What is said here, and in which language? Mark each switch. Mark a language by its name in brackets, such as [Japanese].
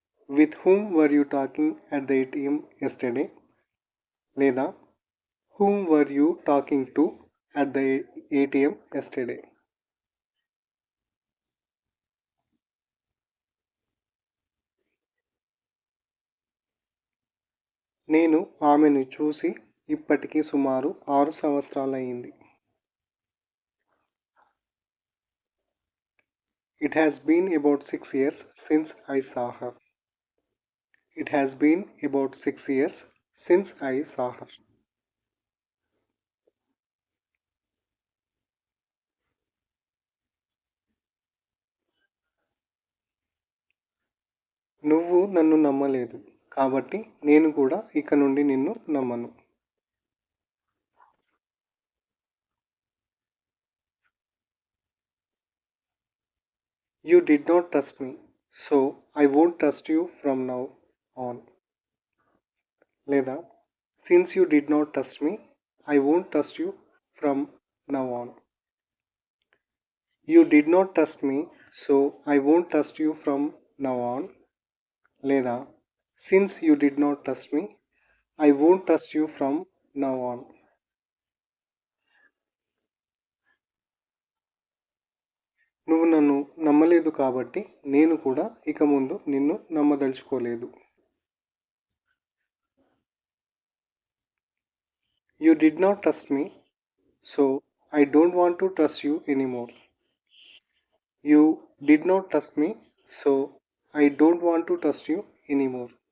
[English] With whom were you talking at the ATM yesterday? [Telugu] లేదా [English] Whom were you talking to at the ATM yesterday? [Telugu] నేను ఆమెను చూసి ఇప్పటికి సుమారు 6 సంవత్సరాలయ్యింది. [English] It has been about 6 years since I saw her. It has been about 6 years since I saw her. [Telugu] నువ్వు నన్ను నమ్మలేదు కాబట్టి నేను కూడా ఇక నుండి నిన్ను నమ్మను. [English] You did not trust me, so I won't trust you from now on. [Telugu] లేదా [English] since you did not trust me, I won't trust you from now on. You did not trust me, so I won't trust you from now on. [Telugu] లేదా [English] since you did not trust me, I won't trust you from now on. [Telugu] నువ్వు నన్ను నమ్మలేదు కాబట్టి నేను కూడా ఇక ముందు నిన్ను నమ్మదలుచుకోలేదు. [English] You did not trust me, so I don't want to trust you anymore. You did not trust me, so I don't want to trust you anymore.